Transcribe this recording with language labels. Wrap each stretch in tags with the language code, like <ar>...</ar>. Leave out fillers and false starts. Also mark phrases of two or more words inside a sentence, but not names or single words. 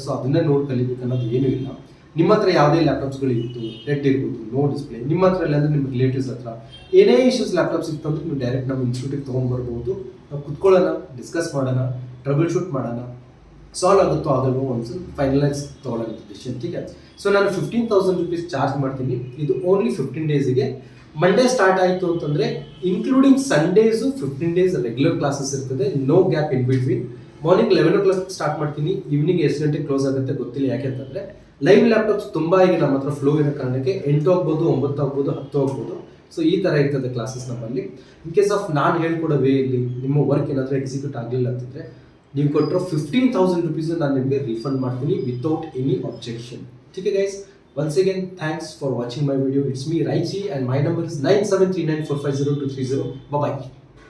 <kn>ಸೊ ಅದನ್ನೇ ನೋಡಿ ಕಲಿಬೇಕು ಅನ್ನೋದು ಏನೂ ಇಲ್ಲ. ನಿಮ್ಮ ಹತ್ರ ಯಾವುದೇ ಲ್ಯಾಪ್ಟಾಪ್ಸ್ಗಳು ಇತ್ತು, ಡೆಡ್ ಇರ್ಬೋದು,</kn> <en>no display,</en> <kn>ನಿಮ್ಮ ಹತ್ರ ಇಲ್ಲ ಅಂದರೆ ನಿಮ್ಮ ರಿಲೇಟಿವ್ಸ್ ಹತ್ರ ಏನೇ</kn> <en>issues laptops</en> <kn>ಇತ್ತು ಅಂದರೆ ನೀವು ಡೈರೆಕ್ಟ್ ನಮ್ಮ ಇನ್ಸ್ಟಿಟ್ಯೂಟಿಗೆ ತೊಗೊಂಡ್ಬರ್ಬೋದು. ನಾವು ಕುತ್ಕೊಳ್ಳೋಣ, ಡಿಸ್ಕಸ್ ಮಾಡೋಣ,</kn> <en>trouble shoot</en> <kn>ಮಾಡೋಣ. ಸಾಲ್ವ್ ಆಗುತ್ತೋ ಆಗಲ್ವೋ ಒಂದು ಫೈನಲೈಸ್ ತೊಗೊಳ್ಳೋಂಥ ಡಿಸಿಷನ್.</kn> <hi>ठीक है.</hi> <kn>ಸೊ ನಾನು 15,000 rupees ಚಾರ್ಜ್ ಮಾಡ್ತೀನಿ. ಇದು</kn> <en>only 15 days</en> <kn>ಗೆ.</kn> <en>Monday start</en> <kn>ಆಯಿತು ಅಂತಂದರೆ ಇನ್ಕ್ಲೂಡಿಂಗ್ ಸಂಡೇಸು</kn> <en>15 days regular classes</en> <kn>ಇರ್ತದೆ.</kn> <en>No gap in between. Morning 11 o'clock start ಮಾಡ್ತೀನಿ.</en> <kn>ಈವ್ನಿಂಗ್ ಎಷ್ಟು ಗಂಟೆಗೆ ಕ್ಲೋಸ್ ಆಗುತ್ತೆ ಗೊತ್ತಿಲ್ಲ. ಯಾಕೆಂತಂದರೆ</kn> <en>live laptops</en> <kn>ತುಂಬ ಈಗ ನಮ್ಮ ಹತ್ರ ಫ್ಲೋ ಇರೋ ಕಾರಣಕ್ಕೆ 8 ಆಗ್ಬೋದು, 9 ಆಗ್ಬೋದು, 10 ಆಗ್ಬೋದು. ಸೊ ಈ ಥರ ಇರ್ತದೆ ಕ್ಲಾಸಸ್ ನಮ್ಮಲ್ಲಿ.</kn> <en>in case of</en> <kn>ನಾನು ಹೇಳ್ಕೊಡೋ ವೇ ಇಲ್ಲಿ ನಿಮ್ಮ ವರ್ಕ್ ಏನಾದರೂ ಎಕ್ಸಿಕ್ಯೂಟ್ ಆಗಲಿಲ್ಲ ಅಂತಂದರೆ ನೀವು ಕೊಟ್ಟರೋ 15,000 rupees ನಾನು ನಿಮಗೆ ರೀಫಂಡ್ ಮಾಡ್ತೀನಿ</kn> <en>without any objection.</en> <hi>ठीक है guys.</hi> <en>Once again, thanks for watching my video. It's me Raichi and my number is 9739450230. Bye bye.</en>